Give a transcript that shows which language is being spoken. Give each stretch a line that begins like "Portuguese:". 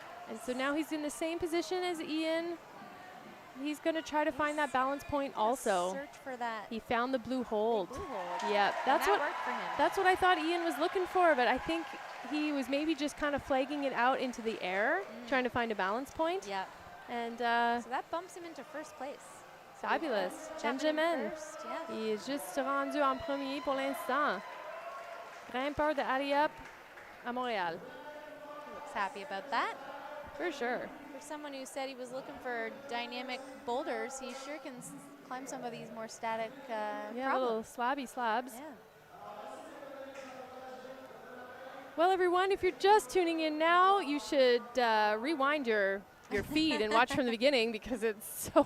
English: And so now he's in the same position as Ian. He's going to try to find that balance point also. Search for that. He found the blue hold. Yeah, that worked for him. That's what I thought Ian was looking for, but I think he was maybe just kind of flagging it out into the air, trying to find a balance point. Yeah. And so that bumps him into first place. Fabulous. Benjamin.
French: Il est juste rendu en premier pour l'instant. Grimpeur de alley-up à Montréal.
English: He looks happy about that. For sure. For someone who said he was looking for dynamic boulders, he sure can climb some of these more static little slabby slabs. Yeah. Well, everyone, if you're just tuning in now, you should rewind your feed and watch from the beginning because it's so...